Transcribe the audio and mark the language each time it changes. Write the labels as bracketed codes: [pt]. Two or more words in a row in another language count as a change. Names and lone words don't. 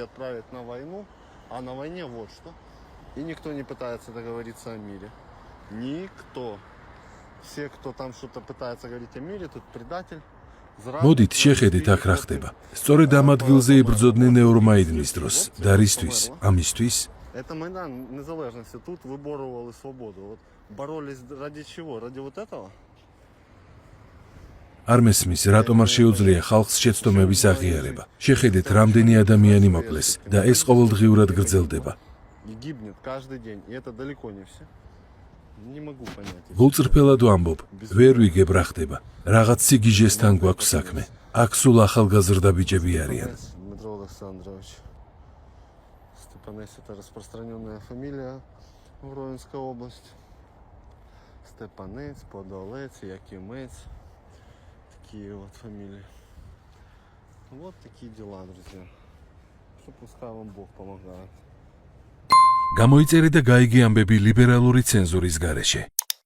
[ka] მოდით შეხედეთ აქ რა ხდება. სწორედ ამ ადგილზე იბრძოდნენ ევრომაიდნის დროს და რისთვის? ამისთვის? [ru] Это Майдан Незалежности. Тут выборывали свободу. Вот боролись ради чего? Ради вот этого? [ka] არ მესმის, რატომ არ შეუძლია ხალხს შეცდომების აღიარება. შეხედეთ, რამდენი ადამიანი მოკლეს და ეს ყოველდღიურად გრძელდება. [ru] Гибнет каждый день, и это далеко не все. Не могу понять. [ka] გულწრფელად ვამბობ, ვერ ვიგებ რა ხდება. რაღაც სიგიჟესთან გვაქვს საქმე. აქ სულ ახალგაზრდა ბიჭები არიან. [ru] Дмитро Александрович. Степанец — это распространенная фамилия в Ровенской области. Степанец, Подолец, Якимец. Такие вот фамилии. Вот такие дела, друзья. Что пускай вам Бог помогает. [ka] გამოიწერე და გაიგე ამბები ლიბერალური ცენზურის გარეშე.